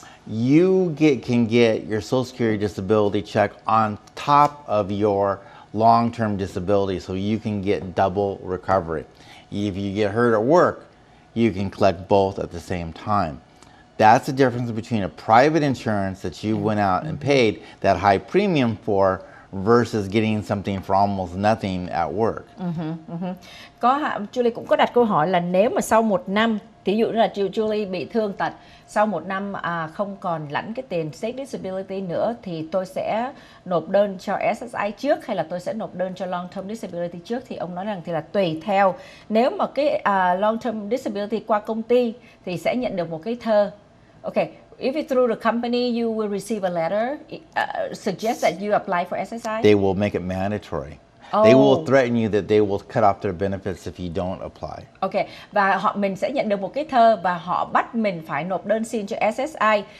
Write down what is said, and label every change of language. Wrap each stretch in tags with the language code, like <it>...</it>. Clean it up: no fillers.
<en>You can get your Social Security disability check on top of your long-term disability, so you can get double recovery. If you get hurt at work, you can collect both at the same time. That's the difference between a private insurance that you went out and paid that high premium for versus getting something for almost nothing at work.</en> <vi>Julie cũng có đặt câu hỏi là nếu mà sau 1 năm, ví dụ như là Julie bị thương tật, sau 1 năm không còn lãnh cái tiền State Disability nữa thì tôi sẽ nộp đơn cho SSI trước hay là tôi sẽ nộp đơn cho Long Term Disability trước? Thì ông nói rằng thì là tùy theo. Nếu mà cái Long Term Disability qua công ty thì sẽ nhận được một cái thơ.</vi> <en>Okay, if it's through the company, you will receive a letter suggest that you apply for SSI. They will make it mandatory. They will threaten you that they will cut off their benefits if you don't apply.</en> <vi>Okay, và mình sẽ nhận được một cái thơ và họ bắt mình phải nộp đơn xin cho SSI.</vi>